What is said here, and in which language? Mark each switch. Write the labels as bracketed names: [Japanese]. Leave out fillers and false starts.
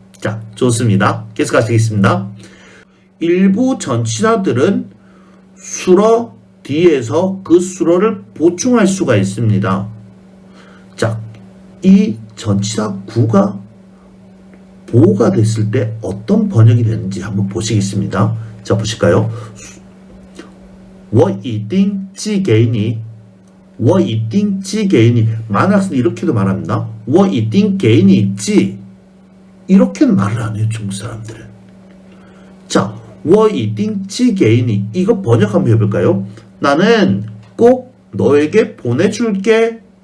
[Korean] 자, 좋습니다. 계속 가시겠습니다. 일부 전치사들은 수러 뒤에서 그 수러를 보충할 수가 있습니다. 자, 이 전치사 구가 보호가 됐을 때 어떤 번역이 되는지 한번 보시겠습니다. 자, 보실까요? [Chinese] 我一定寄给你我一定寄给你. [Korean] 많은 학생들이 이렇게도 말합니다. [Chinese] 我一定给你寄. [Korean] 이렇게는 말을 안 해요, 중국 사람들은. [Chinese] 자, 我一定寄给你. [Korean] 이거 번역 한번 해볼까요? 나는 꼭 너에게 보내줄게.